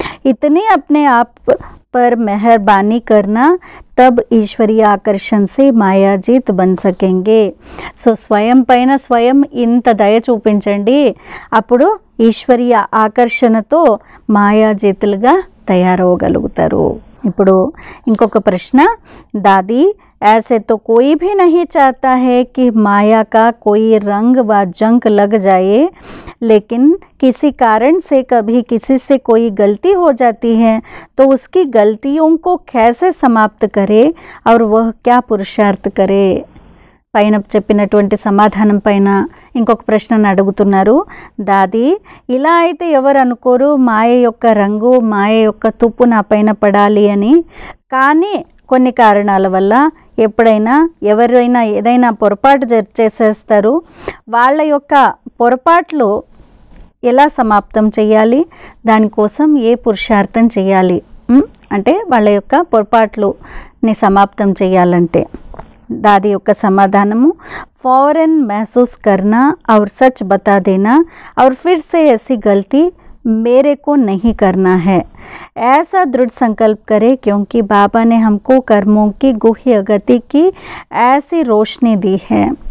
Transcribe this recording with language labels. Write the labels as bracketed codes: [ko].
[hi] ఇతనే అప్నే ఆప్ पर मेहरबानी करना तब ईश्वरीय आकर्षण से मायाजीत बन सकेंगे. [te] సో స్వయం పైన స్వయం ఇంత దయ చూపించండి, అప్పుడు ఈశ్వరీయ ఆకర్షణతో మాయాజీతులుగా తయారవగలుగుతారు. ఇప్పుడు ఇంకొక ప్రశ్న, [hi] దాदी ऐसे तो कोई भी नहीं चाहता है कि माया का कोई रंग व जंक लग जाए, लेकिन किसी कारण से कभी किसी से कोई गलती हो जाती है तो उसकी गलतियों को कैसे समाप्त करे और वह क्या पुरुषार्थ करे. [te] పైన చెప్పినటువంటి సమాధానం పైన ఇంకొక ప్రశ్నను అడుగుతున్నారు. దాది, ఇలా అయితే ఎవరు అనుకోరు మాయ యొక్క రంగు, మాయ యొక్క తుప్పు నా పైన పడాలి అని. కానీ కొన్ని కారణాల వల్ల ఎప్పుడైనా ఎవరైనా ఏదైనా పొరపాటు చేసేస్తారు. వాళ్ళ యొక్క పొరపాట్లు ఎలా సమాప్తం చేయాలి, దానికోసం ఏ పురుషార్థం చేయాలి అంటే వాళ్ళ యొక్క పొరపాట్లుని సమాప్తం చేయాలంటే दादी యొక్క సమాధానము, [hi] फौरन महसूस करना और सच बता देना और फिर से ऐसी गलती मेरे को नहीं करना है. ऐसा दृढ़ संकल्प करे क्योंकि बाबा ने हमको कर्मों की गुह्य गति की ऐसी रोशनी दी है.